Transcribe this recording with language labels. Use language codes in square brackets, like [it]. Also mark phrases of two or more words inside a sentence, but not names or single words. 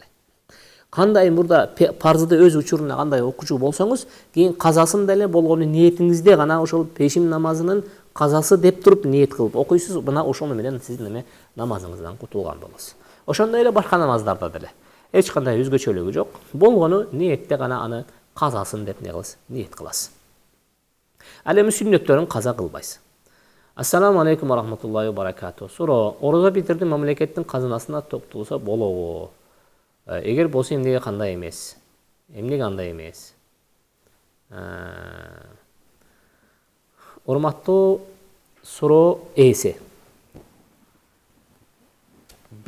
[ky] Кандай мурда парзды өз учуруна кандай окуучу болсоңуз, кийин казасын деле болгону ниетиңизде гана ошол бешим намазынын казасы деп туруп ниет кылып окуйсуз. Мына ошону менен сиз намазыңыздан кутулган болосуз. Ошондой эле башка намаздарда деле эч кандай өзгөчөлүгү жок. Болгону ниетте гана аны казасын деп не кыласыз? Ниет кыласыз. Ал эми сүннөттөрүн каза кылбайсыз. [ar] السلام عليكم ورحمة الله وبركاته. [ky] Суроо: орозо битирдим, мамлекеттин казынасына токтолсо болобу? Эгер болсо эмнеге кандай эмес? Эмнеге андай эмес? Урматтуу суроо ээси.